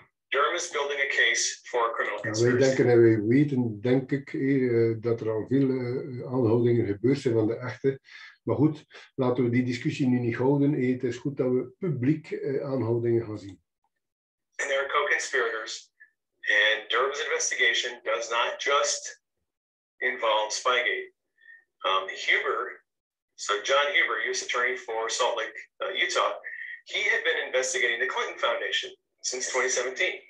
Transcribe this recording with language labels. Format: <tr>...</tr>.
<en>Durham is building a case for a criminal</en> <nl>Ja,</nl> <en>conspiracy.</en> <nl>wij denken en wij weten, denk ik, dat er al veel aanhoudingen gebeurd zijn van de echte. Maar goed, laten we die discussie nu niet houden. Het is goed dat we publiek aanhoudingen gaan zien.</nl> <en>And there are co-conspirators. And Durham's investigation does not just involve Spygate. Huber, so John Huber, U.S. Attorney for Salt Lake, Utah, he had been investigating the Clinton Foundation since 2017.</en>